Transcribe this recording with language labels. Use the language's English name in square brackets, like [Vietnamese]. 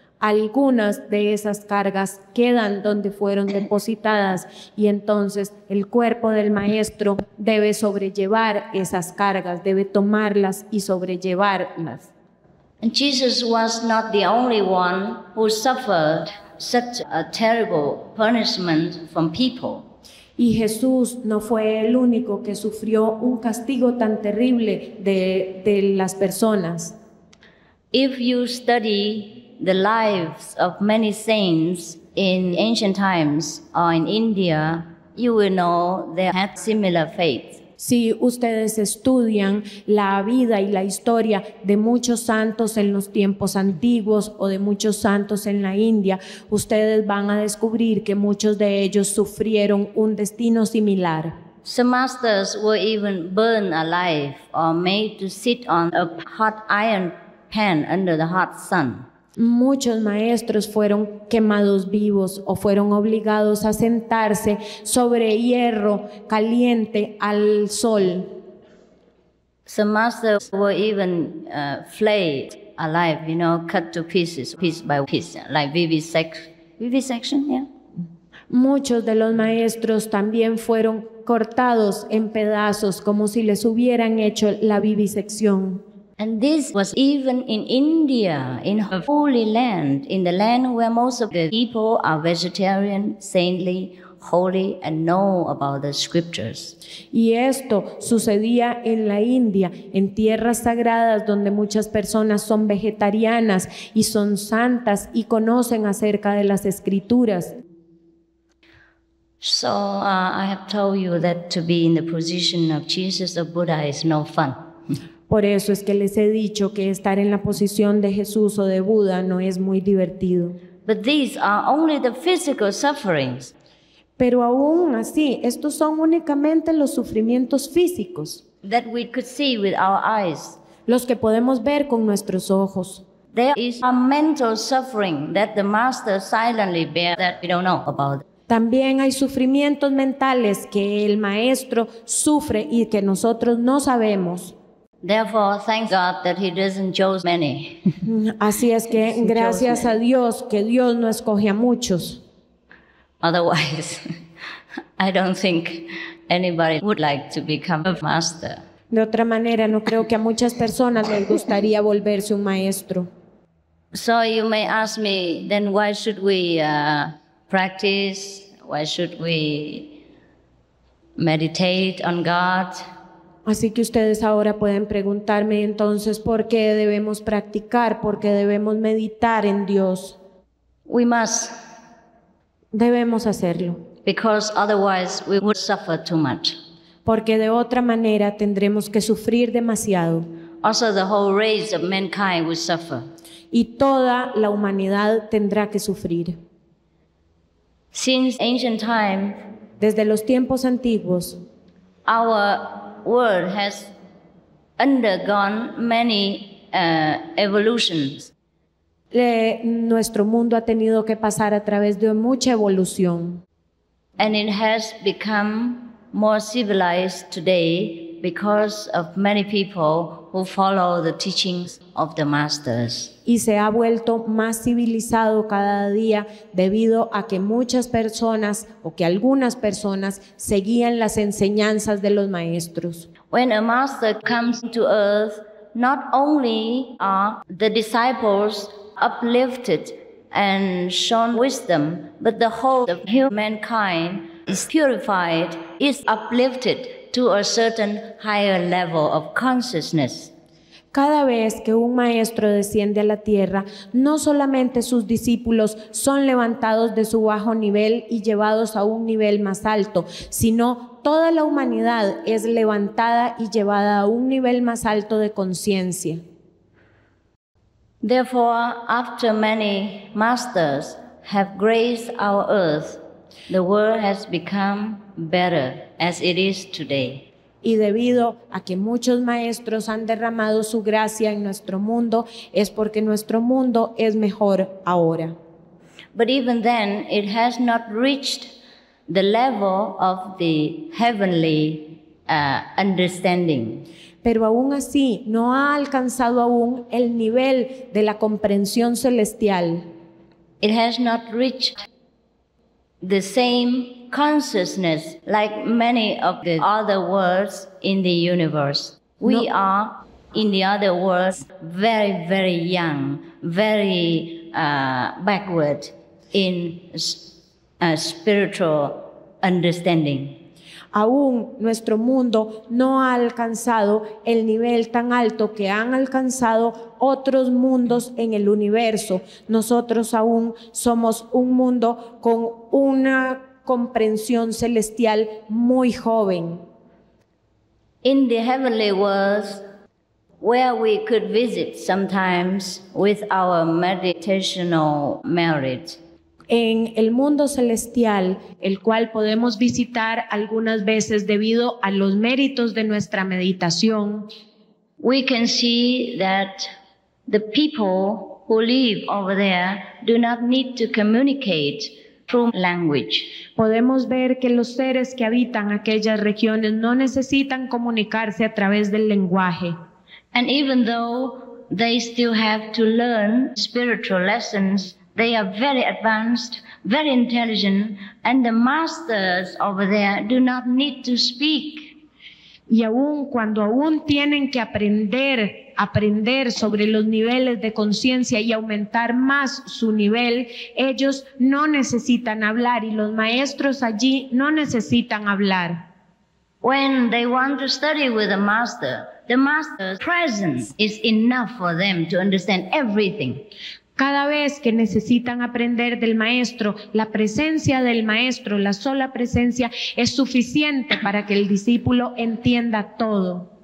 [Spanish] Algunas de esas cargas quedan donde fueron depositadas y entonces el cuerpo del maestro debe sobrellevar esas cargas, debe tomarlas y sobrellevarlas. [English] And Jesus was not the only one who suffered such a terrible punishment from people. [Spanish] Y Jesús no fue el único que sufrió un castigo tan terrible de las personas. [English] If you study the lives of many saints in ancient times or in India, you will know they had similar faith. [Spanish] Si ustedes estudian la vida y la historia de muchos santos en los tiempos antiguos o de muchos santos en la India, ustedes van a descubrir que muchos de ellos sufrieron un destino similar. [English] Some masters were even burned alive or made to sit on a hot iron pan under the hot sun. [Spanish] Muchos maestros fueron quemados vivos o fueron obligados a sentarse sobre hierro caliente al sol. [English] Some masters were even flayed alive, cut to pieces, piece by piece, like vivisection, yeah. [Spanish] Muchos de los maestros también fueron cortados en pedazos como si les hubieran hecho la vivisección. [English] And this was even in India, in a holy land, in the land where most of the people are vegetarian, saintly, holy, and know about the scriptures. [Spanish] Y esto sucedía en la India, en tierras sagradas donde muchas personas son vegetarianas y son santas y conocen acerca de las escrituras. [English] So I have told you that to be in the position of Jesus or Buddha is no fun. [Spanish] Por eso es que les he dicho que estar en la posición de Jesús o de Buda no es muy divertido. [English] But these are only the physical sufferings. [Spanish] Pero aún así, estos son únicamente los sufrimientos físicos, [English] that we could see with our eyes. [Spanish] Los que podemos ver con nuestros ojos. [English] There is a mental suffering that the master silently bears that we don't know about. [Spanish] También hay sufrimientos mentales que el maestro sufre y que nosotros no sabemos. [English] Therefore, thank God that he doesn't choose many. [Spanish] Así es que gracias a Dios que Dios no escoge a muchos. [English] Otherwise, I don't think anybody would like to become a master. [Spanish] De otra manera, no creo que a muchas personas les gustaría volverse un maestro. [English] So you may ask me, then why should we practice? Why should we meditate on God? [Spanish] Así que ustedes ahora pueden preguntarme entonces por qué debemos practicar, por qué debemos meditar en Dios. [English] We must. [Spanish] Debemos hacerlo. [English] Because otherwise we would suffer too much. [Spanish] Porque de otra manera tendremos que sufrir demasiado. [English] Also the whole race of mankind will suffer. [Spanish] Y toda la humanidad tendrá que sufrir. [English] Since ancient time, [Spanish] desde los tiempos antiguos, [English] our world has undergone many evolutions. [Spanish] Nuestro mundo ha tenido que pasar a través de mucha evolución. [English] And it has become more civilized today because of many people who follow the teachings of the masters. [Spanish] Y se ha vuelto más civilizado cada día debido a que muchas personas o que algunas personas seguían las enseñanzas de los maestros. [English] When a master comes to earth, not only are the disciples uplifted and shown wisdom, but the whole of humankind is purified, is uplifted to a certain higher level of consciousness. [Spanish] Cada vez que un maestro desciende a la tierra, no solamente sus discípulos son levantados de su bajo nivel y llevados a un nivel más alto, sino toda la humanidad es levantada y llevada a un nivel más alto de conciencia. [English] Therefore, after many masters have graced our earth, the world has become better as it is today. [Spanish] Y debido a que muchos maestros han derramado su gracia en nuestro mundo, es porque nuestro mundo es mejor ahora. [English] But even then, it has not reached the level of the heavenly understanding. [Spanish] Pero aún así no ha alcanzado aún el nivel de la comprensión celestial. [English] It has not reached the same consciousness like many of the other worlds in the universe. We are, in the other worlds, very, very young, very backward in spiritual understanding. [Spanish] Aún nuestro mundo no ha alcanzado el nivel tan alto que han alcanzado otros mundos en el universo. Nosotros aún somos un mundo con una comprensión celestial muy joven. [English] In the heavenly worlds, where we could visit sometimes with our meditational merit, [Spanish] en el mundo celestial, el cual podemos visitar algunas veces debido a los méritos de nuestra meditación, [English] we can see that the people who live over there do not need to communicate through language. [Spanish] Podemos ver que los seres que habitan aquellas regiones no necesitan comunicarse a través del lenguaje. [English] And even though they still have to learn spiritual lessons, they are very advanced, very intelligent, and the masters over there do not need to speak. [Spanish] Y aún cuando aún tienen que aprender sobre los niveles de conciencia y aumentar más su nivel, ellos no necesitan hablar y los maestros allí no necesitan hablar. [English] When they want to study with the master's presence is enough for them to understand everything. [Spanish] Cada vez que necesitan aprender del maestro, la presencia del maestro, la sola presencia, es suficiente para que el discípulo entienda todo.